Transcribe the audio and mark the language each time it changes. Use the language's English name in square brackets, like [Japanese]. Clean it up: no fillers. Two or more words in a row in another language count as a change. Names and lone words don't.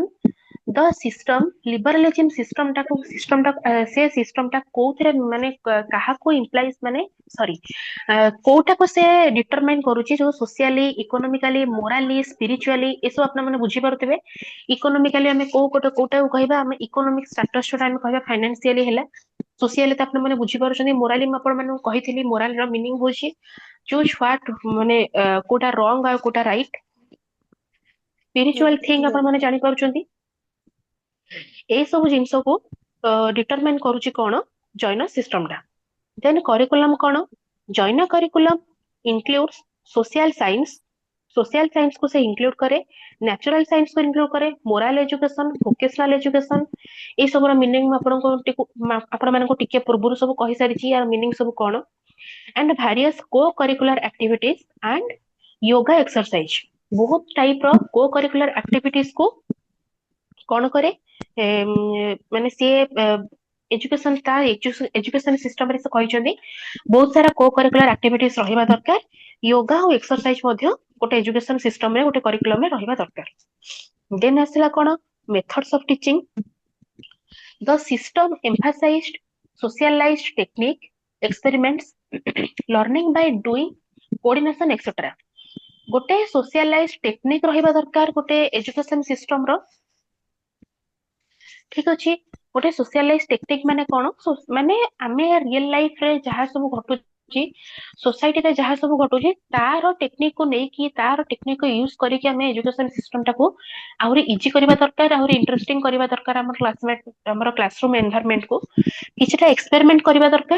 [English] The system liberalism system [Odia] ଟା ସେ ସିଷ୍ଟମ ଟା କୋଉଥିରେ ମାନେ କାହାକୁ implies ମାନେ ସରି କୋଉଟାକୁ ସେ ଡିଟରମାଇନ କରୁଛି, ଯୋଉ [English] socially, economically, morally, spiritually, [Odia] ଏସବୁ ଆପଣ ମାନେ ବୁଝିପାରୁଥିବେ। ଇକୋନୋମିକାଲି ଆମେ କୋଉଟାକୁ କହିବା, ଆମେ [English] economic status [Odia] ଯୋଉଟା ଆମେ କହିବା ଫାଇନାନ୍ସିଆଲି ହେଲା। ସୋସିଆଲି ତ ଆପଣ ମାନେ ବୁଝିପାରୁଛନ୍ତି। ମୋରାଲି ମୁଁ ଆପଣ ମାନଙ୍କୁ କହିଥିଲି, ମୋରାଲ ର ମିନିଂ ହଉଛି [English] choose what, [Odia] ମାନେ କୋଉଟା ରଙ୍ଗ ଆଉ କୋଉଟା ରାଇଟ। [English] spiritual thing [Odia] ଆପଣ ମାନେ ଜାଣିପାରୁଛନ୍ତି। ଏଇ ସବୁ ଜିନିଷକୁ ଡିଟରମାଇନ କରୁଛି କଣ, ଜୈନ ସିଷ୍ଟମ ଟା। ଦେନ୍ କରିକୁଲମ କଣ, ଜୈନ [English] curriculum includes social science, social science [Odia] କୁ ସେ ଇନକ୍ଲୁଡ କରେ, [English] natural science [Odia] କୁ ଇନକ୍ଲୁଡ କରେ, [English] moral education, vocational education, [Odia] ଏଇ ସବୁର ମିନିଂ ମୁଁ ଆପଣ ମାନଙ୍କୁ ଟିକେ ପୂର୍ବରୁ ସବୁ କହିସାରିଛି, ୟାର ମିନିଂ ସବୁ କଣ। [English] and various co-curricular activities and yoga exercise. [Odia] ବହୁତ ଟାଇପ ର [English] co-curricular activities [Odia] କୁ କଣ କରେ, ମାନେ ସିଏ ଏଜୁକେସନ, ତା ଏଜୁକେସନ ସିଷ୍ଟମରେ ସେ କହିଛନ୍ତି ବହୁତ ସାରା [English] co-curricular activities [Odia] ରହିବା ଦରକାର। ୟୋଗା ଆଉ ଏକ୍ସରସାଇଜ ମଧ୍ୟ ଗୋଟେ ଏଜୁକେସନ ସିଷ୍ଟମରେ, ଗୋଟେ କରିକୁଲମରେ ରହିବା ଦରକାର। ଦେନ୍ ଆସିଲା କଣ, [English] methods of teaching. The system emphasized socialized technique, experiments, learning by doing, coordination, etc. [Odia] ଗୋଟେ [English] socialized technique [Odia] ରହିବା ଦରକାର ଗୋଟେ [English] education system [Odia] ର। ଠିକ ଅଛି, ଗୋଟେ [English] socialized technique [Odia] ମାନେ କଣ, ମାନେ ଆମେ [English] real life [Odia] ରେ ଯାହା ସବୁ ଘଟୁଛି, ସୋସାଇଟିରେ ଯାହା ସବୁ ଘଟୁଛି, ତାର ଟେକ୍ନିକ କୁ ନେଇକି, ତାର ଟେକ୍ନିକ କୁ ୟୁଜ କରିକି ଆମେ [English] education system [Odia] ଟାକୁ ଆହୁରି ଇଜି କରିବା ଦରକାର, ଆହୁରି ଇଣ୍ଟରେଷ୍ଟିଂ କରିବା ଦରକାର। ଆମର [English] classroom environment [Odia] କୁ କିଛିଟା ଏକ୍ସପେରିମେଣ୍ଟ କରିବା ଦରକାର।